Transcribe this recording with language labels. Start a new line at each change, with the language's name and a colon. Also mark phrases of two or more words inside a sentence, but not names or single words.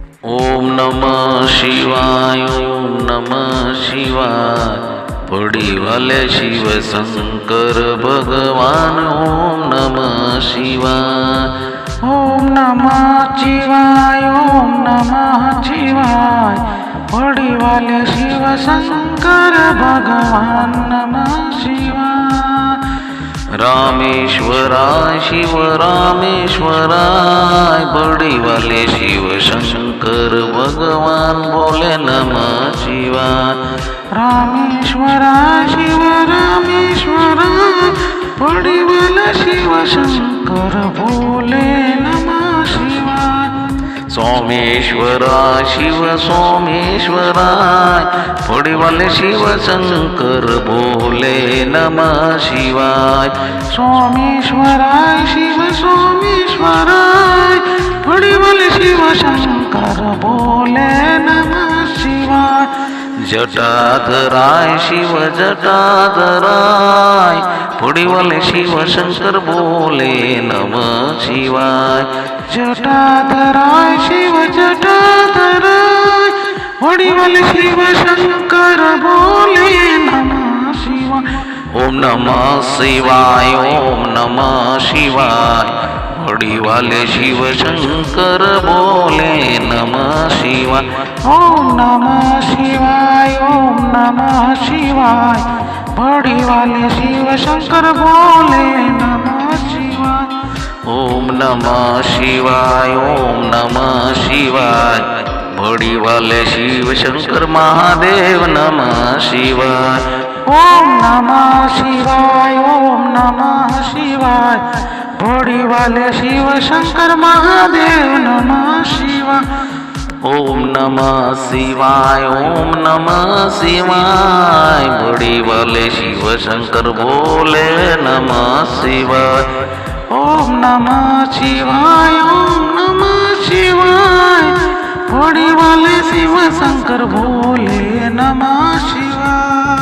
Sanskrit: ओम नमः शिवाय, ओम नमः शिवाय।
Hindi: पड़ी वाले शिव शंकर भगवान,
Sanskrit: ओम नमः शिवाय। ओम नमः शिवाय, ओम नमः शिवाय।
Hindi: पड़ी वाले शिव शंकर भगवान,
Sanskrit: नमः शिवाय। रामेश्वराय शिव रामेश्वराय,
Hindi: बड़ी वाले शिव शंकर भगवान बोले
Sanskrit: नमः शिवाय। रामेश्वराय शिव रामेश्वराय,
Hindi: बड़ी वाले शिव शंकर बोले
Sanskrit: नमः शिवाय। सोमेश्वराय शिव सोमेश्वराय,
Hindi: बड़ी वाले शिव शंकर बोले
Sanskrit: नमः शिवाय। सोमेश्वराय शिव सोमेश्वराय,
Hindi: बड़ी वाले शिव शंकर बोले
Sanskrit: नमः शिवाय। जटाधराय शिव जटाधराय,
Hindi: बड़ी वाले शिव शंकर बोले
Sanskrit: नमः शिवाय। जटाधराय शिव जटाधराय,
Hindi: बड़ी वाले शिव शंकर बोले
Sanskrit: नमः शिवाय। ओम नमः शिवाय, ओम नमः शिवाय,
Hindi: बड़ी वाले शिव शंकर बोले
Sanskrit: नमः शिवाय। ओम नमः शिवाय, ओम नमः शिवाय,
Hindi: बड़ी वाले शिव शंकर बोले
Sanskrit: नमः शिवाय। ओम नमः शिवाय, ओम नमः शिवाय,
Hindi: बड़ी वाले शिव शंकर महादेव
Sanskrit: नमः शिवाय। ओम नमः शिवाय, ओम नमः शिवाय,
Hindi: बड़ी वाले शिव शंकर महादेव
Sanskrit: नमः शिवाय। ओम नमः शिवाय, ओम नमः शिवाय,
Hindi: बड़ी वाले शिव शंकर बोले
Sanskrit: नमः शिवाय। ओम नमः शिवाय, ओम नमः शिवाय,
Hindi: बड़ी वाले शिव शंकर बोले
Sanskrit: नमः शिवाय।